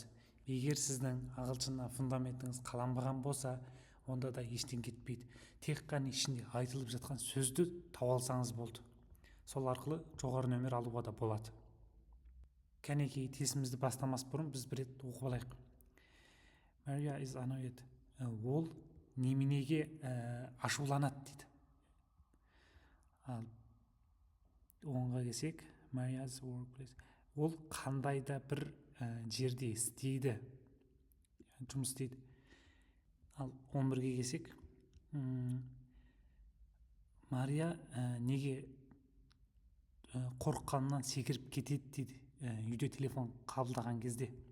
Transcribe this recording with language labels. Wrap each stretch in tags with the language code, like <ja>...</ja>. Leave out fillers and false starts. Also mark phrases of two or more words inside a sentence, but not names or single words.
<kk>Егер сіздің ағылшыннан фундаментіңіз қаланбаған болса, онда да ештен кетпейді. Тек қана ішінде айтылып жатқан сөзді тауып алсаңыз болды. Сол арқылы жоғары нөмір алуға да болады. Кәнекей, тестімізді бастамас бұрын біз бір рет оқып алайық.</kk> <en>Maria is annoyed.</en> <kk>Ол неменеге ашуланады дейді. Ал оңға келсек,</kk> <en>Maria's workplace.</en> <kk>Ол қандай да бір жерде істейді, жұмыс істейді. Ал 11-ге келсек, Мария неге қорыққанынан секіріп кетеді дейді, үйде телефон қабылдаған кезде.</kk>